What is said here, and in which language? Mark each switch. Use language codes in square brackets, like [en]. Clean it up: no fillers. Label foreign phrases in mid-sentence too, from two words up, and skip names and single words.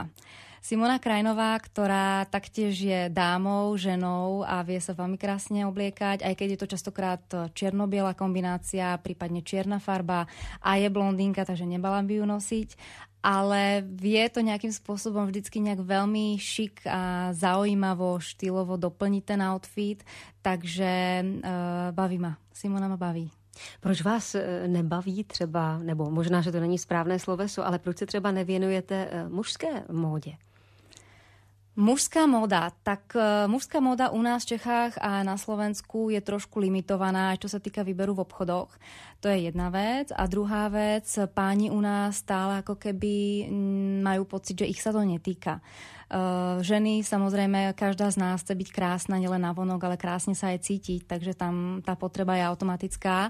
[sk] Simona Krajnová, ktorá taktiež je dámou, ženou a vie sa veľmi krásne obliekať, aj keď je to častokrát čierno-biela kombinácia, prípadne čierna farba a je blondínka, takže nebala by ju nosiť. Ale vie to nejakým spôsobom vždycky nejak veľmi šik a zaujímavo, štýlovo doplniť ten outfit, takže baví ma. Simona ma baví. [cs] Proč vás nebaví třeba, nebo možná, že to není správné sloveso, ale proč se třeba nevěnujete mužské módě? Mužská móda. Tak mužská móda u nás v Čechách a na Slovensku je trošku limitovaná, [sk] čo sa týka výberu v obchodoch. To je jedna vec. A druhá vec, páni u nás stále ako keby majú pocit, že ich sa to netýka. Ženy, samozrejme, každá z nás chce byť krásna, nielen navonok, ale krásne sa aj cítiť, takže tam tá potreba je automatická.